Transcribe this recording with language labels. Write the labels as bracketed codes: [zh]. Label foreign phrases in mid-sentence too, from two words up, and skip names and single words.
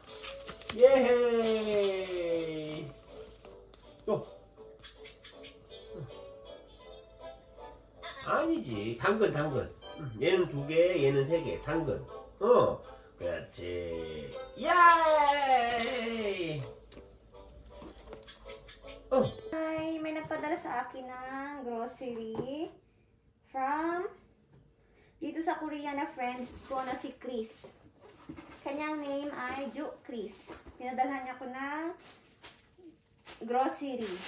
[ko] 예헤이. 또. 아니지. 당근. 얘는 2개, 얘는 3개. 당근. 그렇지. 예이. [tl] Hi, may nagpadala sa akin ng grocery from dito sa Korea na friend ko na si Chris. Kanyang name ay Ju Chris. Pinadalhan niya ko ng grocery.